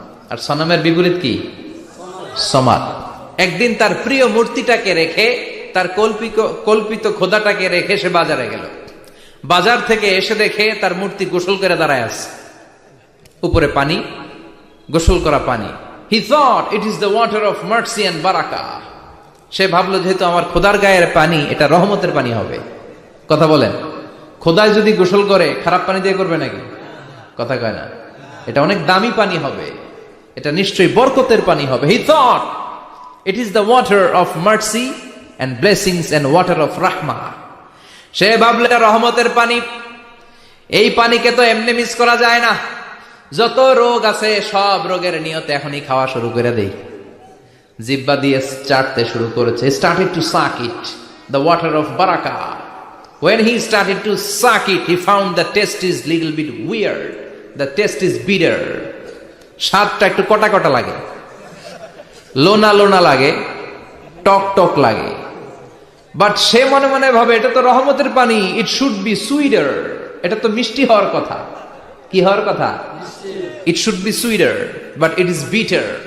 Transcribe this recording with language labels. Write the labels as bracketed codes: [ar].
[bn] আর সনামের বিপরীত কি? সমাদ। একদিন তার প্রিয় মূর্তিটাকে রেখে, তার কল্পিত খোদাটাকে রেখে সে বাজারে গেল। বাজার থেকে এসে দেখে তার মূর্তি গোসল করে দাঁড়ায় আছে, উপরে পানি, গোসল করা পানি। [en] He thought it is the water of mercy and barakah. [bn] সে ভাবলো যেহেতু আমার খোদার গায়ের পানি, এটা রহমতের পানি হবে। কথা বলেন, খোদায় যদি গোসল করে খারাপ পানি দিয়ে করবে নাকি? কথা কয় না। এটা অনেক দামি পানি হবে, এটা নিশ্চয়ই বরকতের পানি হবে। [en] He thought it is the water of mercy and blessings and water of rahmah. [bn] সে ভাবলে রহমতের পানি। এই পানিকে তো এমনি মিস করা যায় না। যত রোগ আছে সব রোগের নিয়তে এখনই খাওয়া শুরু করে দেই। জিহ্বা দিয়ে চাটতে শুরু করেছে। [en] Started to suck it, the water of barakah. When he started to suck it, he found the taste is little bit weird. The taste is bitter. [bn] স্বাদটা একটু কটা কটা লাগে, লোনা লোনা লাগে, টক টক লাগে। বাট সে মনে মনে ভাবে এটা তো রহমতের পানি, [en] It should be sweeter. [bn] এটা তো মিষ্টি হওয়ার কথা। কি হওয়ার কথা? [en] It should be sweeter, but it is bitter.